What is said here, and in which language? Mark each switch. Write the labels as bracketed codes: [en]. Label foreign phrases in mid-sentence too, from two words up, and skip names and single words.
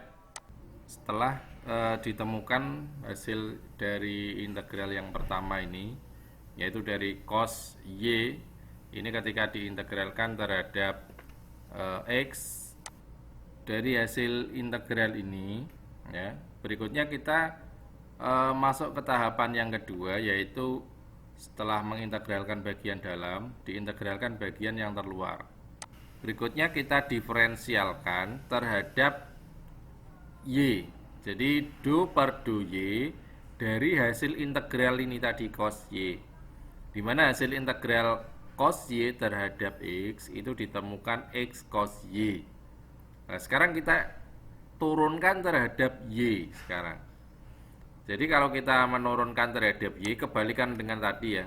[id] Setelah ditemukan hasil dari integral yang pertama ini, yaitu dari cos y, ini ketika diintegralkan terhadap x, dari hasil integral ini, ya, berikutnya kita masuk ke tahapan yang kedua, yaitu setelah mengintegralkan bagian dalam, diintegralkan bagian yang terluar. Berikutnya kita diferensialkan terhadap y. Jadi du per du y dari hasil integral ini tadi cos y, dimana hasil integral cos y terhadap x itu ditemukan x cos y. Nah, sekarang kita turunkan terhadap y sekarang. Jadi kalau kita menurunkan terhadap y, kebalikan dengan tadi ya.